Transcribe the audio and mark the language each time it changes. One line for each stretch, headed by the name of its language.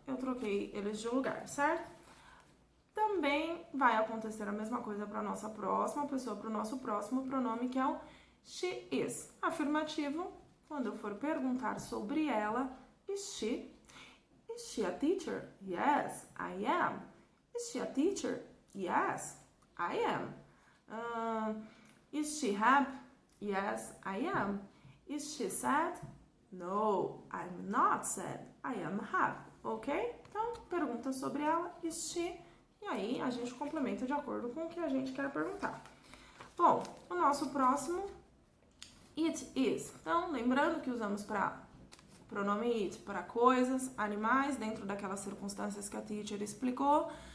Portuguese: Eu troquei eles de lugar, certo? Também vai acontecer a mesma coisa para a nossa próxima pessoa, para o nosso próximo pronome, que é o she is. Afirmativo, quando eu for perguntar sobre ela,
English: is she? Is she a teacher? Yes, I am. Is she a teacher? Yes, I am. Is she happy? Yes, I am. Is she sad? No, I'm not sad. I am happy. Ok?
Portuguese: Então, pergunta sobre ela,
English: is she?
Portuguese: E aí, a gente complementa de acordo com o que a gente quer perguntar. Bom, o nosso próximo, it is. Então, lembrando que usamos para pronome it para coisas, animais, dentro daquelas circunstâncias que a teacher explicou.